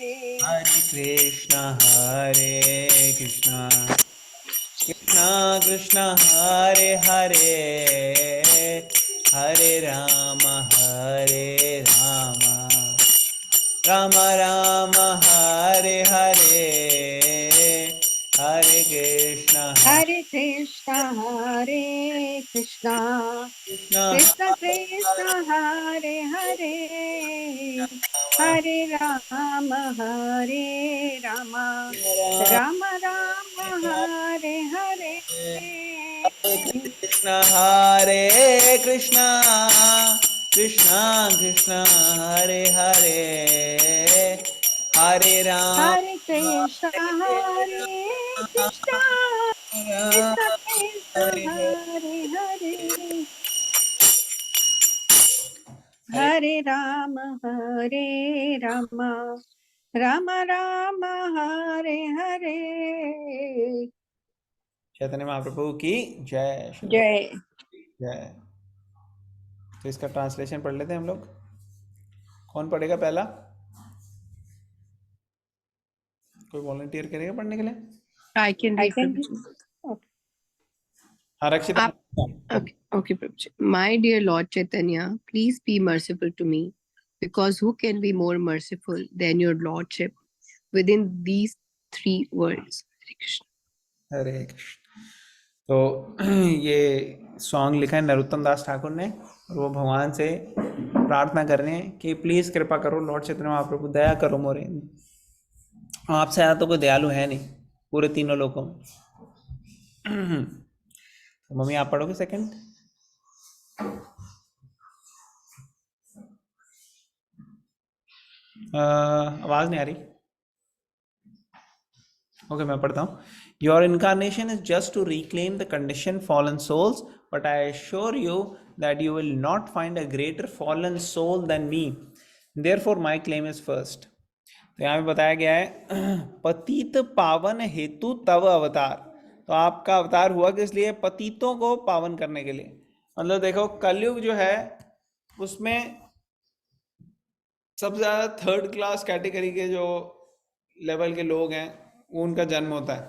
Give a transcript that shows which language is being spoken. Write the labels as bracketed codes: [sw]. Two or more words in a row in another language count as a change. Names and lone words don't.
[sa] हरे कृष्णा कृष्णा कृष्णा हरे हरे हरे राम राम राम हरे हरे हरे कृष्णा हरे कृष्ण हरे कृष्ण कृष्णा कृष्ण कृष्ण हरे हरे हरे राम हरे राम राम राम हरे हरे कृष्णा हरे कृष्णा कृष्णा कृष्णा हरे हरे हरे राम हरे कृष्ण हरे कृष्ण कृष्ण कृष्ण हरे हरे हरे राम हरे राम राम राम हरे हरे [hi] चैतन्य महाप्रभु की जय श्री Jai. जय। तो इसका ट्रांसलेशन पढ़ लेते हैं हम लोग। कौन पढ़ेगा पहला? कोई वॉलंटियर करेगा पढ़ने के लिए? [en] I can I read, can. Prabhuji. [hi] हाँ रक्षिता। [en] Okay, Prabhuji. My dear Lord Chaitanya, please be merciful to me, because who can be more merciful than your Lordship within these three worlds? [sa] हरे कृष्ण. हरे कृष्ण। [hi] तो ये सॉन्ग लिखा है नरोत्तम दास ठाकुर ने और वो भगवान से प्रार्थना कर रहे हैं कि प्लीज कृपा करो लॉर्ड चैतन्य महाप्रभु, दया करो मोरे। आपसे ज़्यादा तो कोई दयालु है नहीं पूरे तीनों लोगों में। तो मम्मी आप पढ़ोगे सेकंड? आवाज नहीं आ रही। ओके मैं पढ़ता हूँ। [en] Your incarnation is just to reclaim the condition fallen souls, but I assure you that you will not find a greater fallen soul than me, therefore my claim is first. [hi] तो यहाँ पे बताया गया है [bn] পতিত পাবন হেতু তব অবতার। [hi] तो आपका अवतार हुआ किस लिए? पतितों को पावन करने के लिए। मतलब देखो कलयुग जो है उसमें सबसे ज़्यादा [en] third class category [hi] के जो लेवल के लोग हैं उनका जन्म होता है।